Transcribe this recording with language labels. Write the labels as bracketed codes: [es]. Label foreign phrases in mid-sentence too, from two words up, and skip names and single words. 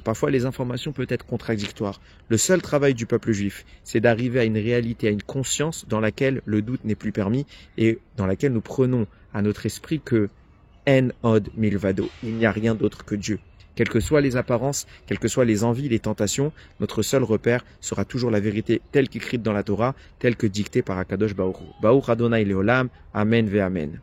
[fr] Parfois, les informations peuvent être contradictoires. Le seul travail du peuple juif, c'est d'arriver à une réalité, à une conscience dans laquelle le doute n'est plus permis et dans laquelle nous prenons à notre esprit que [he] אין עוד מלבדו, [fr] il n'y a rien d'autre que Dieu. Quelles que soient les apparences, quelles que soient les envies, les tentations, notre seul repère sera toujours la vérité telle qu'écrite dans la Torah, telle que dictée par [he] הקדוש ברוך הוא. ברוך ה׳ לעולם אמן ואמן.